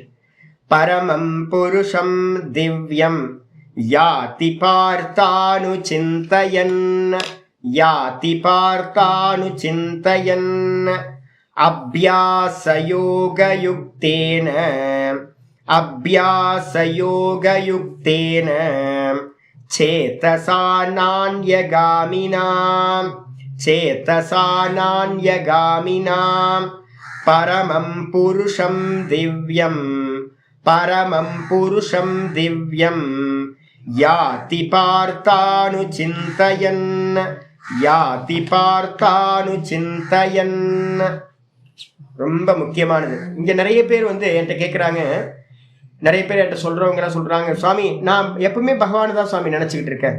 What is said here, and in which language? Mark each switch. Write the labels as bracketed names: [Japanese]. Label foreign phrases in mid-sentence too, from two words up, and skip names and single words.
[Sanskrit] परमं पुरुषं दिव्यं याति पार्थानु चिन्तयन् याति पार्थानु चिन्तयन् अभ्यासयोगयुक्तेन. अभ्यास योगयुक्तेन चेतसा नान्यगामिना चेतसा नान्यगामिना परमं पुरुषं दिव्यं परमं पुरुषं दिव्यं याति पार्थानु चिन्तयन् याति पार्थानु चिन्तयन्. [Tamil] ரொம்ப முக்கியமானது. இங்க நிறைய பேர் வந்து என்கிட்ட கேட்குறாங்க, நிறைய பேர் என்கிட்ட சொல்றவங்க சொல்றாங்க, சுவாமி நான் எப்பவுமே பகவானை தான் சுவாமி நினைச்சுக்கிட்டு இருக்கேன்.